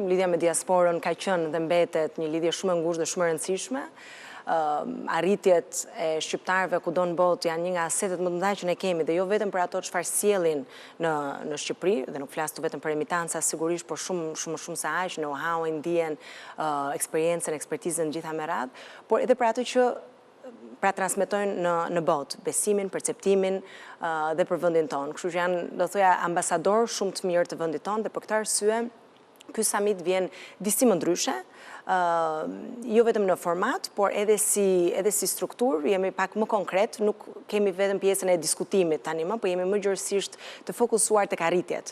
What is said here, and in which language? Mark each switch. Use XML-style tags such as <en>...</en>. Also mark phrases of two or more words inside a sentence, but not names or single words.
<sq>Lidhja me diasporën ka qenë dhe mbetet një lidhje shumë e ngushtë dhe shumë e rëndësishme. Arritjet e shqiptarëve kudo në botë janë një nga asetet më të mëdha që ne kemi, dhe jo vetëm për ato çfarë sjellin në Shqipëri, dhe nuk flas vetëm për emitanca sigurisht, por shumë se aq, know-how-in, dijen, eksperiencën, ekspertizën gjitha me radhë, por edhe për ato që pra transmetojnë në botë, besimin, perceptimin dhe për vendin tonë. Kështu që janë, do thoya, ambasador shumë të mirë të vendit tonë, dhe për këtë arsye ky samit vjen disi më ndryshe, jo vetëm në format, por edhe si strukturë, jemi pak më konkret, nuk kemi vetëm pjesën e diskutimit tani më, por jemi më gjërësisht të fokusuar tek arritjet.</sq>